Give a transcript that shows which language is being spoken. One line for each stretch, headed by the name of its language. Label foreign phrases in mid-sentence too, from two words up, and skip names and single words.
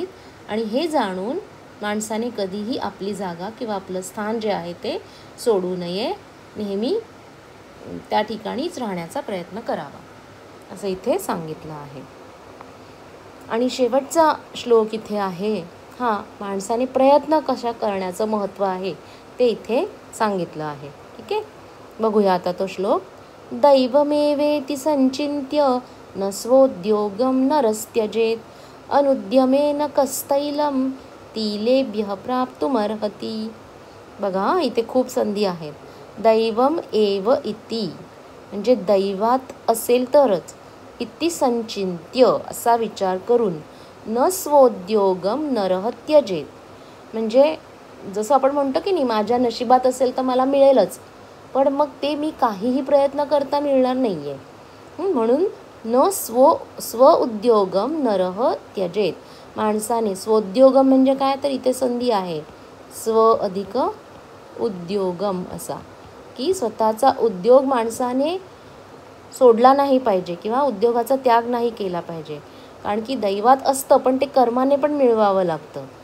Marathi: आणि हे जाणून माणसाने कधीही आपली जागा किंवा आपलं स्थान जे आहे ते सोडू नये, नेहमी त्या ठिकाणीच राहण्याचा प्रयत्न करावा असं इथे सांगितलं आहे. आणि शेवटचा श्लोक इथे आहे हा माणसाने प्रयत्न कशा करण्याचं महत्त्व आहे ते इथे सांगितलं आहे. ठीक आहे, बघूया आता तो श्लोक.
Sanskrit: दैवमेवेति संचिन्त्य न स्वोद्योगं नरस्त्यजेत अनुद्यमेन कस्तैलं तिलेभ्यः प्राप्तुमर्हति.
Marathi: बघा इथे खूप संधी आहेत.
Sanskrit: दैवम एव इति
Marathi: म्हणजे दैवात असेल तरच,
Sanskrit: इति संचिन्त्य
Marathi: असा विचार करून,
Sanskrit: न स्वोद्योगम नरः त्यजेत
Marathi: म्हणजे जसं आपण म्हणतो की नाही माझ्या नशिबात असेल तर मला मिळेलच, पण मग ते मी काहीही प्रयत्न करता मिळणार नाही आहे.
Sanskrit: म्हणून न स्वउद्योगम नरः त्यजेत,
Marathi: माणसाने स्वोद्योगम म्हणजे काय तर इथे संधी आहे स्व अधिक उद्योगम असा, की स्वतःचा उद्योग माणसाने सोडला नाही पाहिजे किंवा उद्योगाचा त्याग नाही केला पाहिजे, कारण की दैवात असतं पण ते कर्माने पण मिळवावं लागतं.